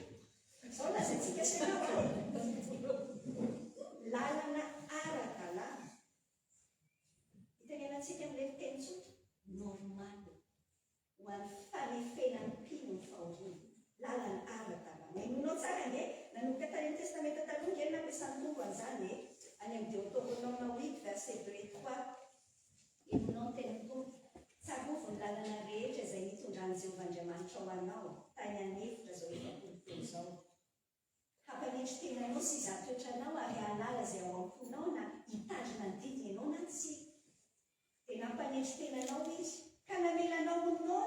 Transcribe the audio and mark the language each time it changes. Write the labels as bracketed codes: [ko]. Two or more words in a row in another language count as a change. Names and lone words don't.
[mg] Zao lazaintsika sanao lalana ara-dalàna. Itenenantsika amin'ilay fiteny tsotra normal ho an'ny fanefenan'ny mpino ny fahoriana. Lalana ara-dalàna. Hainonao tsara nge nanomboka tany amin'ny testamenta taloha nge nampiasan'ny tompo an'izany any amin'ny Deutéronome 8 [fr] verset 2 et 3. [mg] Hainonao ny tenin'ny tompo. Tsarovy ny lalana rehetra izay nitondrany Jehovah-Andriamanitra ho anao tany anefitra zao efapolotelo zao. Hampanetry tenanao sy zatoetranao ary halala izay ao am-ponao na hitandrina ny didiny ianao na tsy. Dia nampanetry tenanao izy ka namelanao nonono.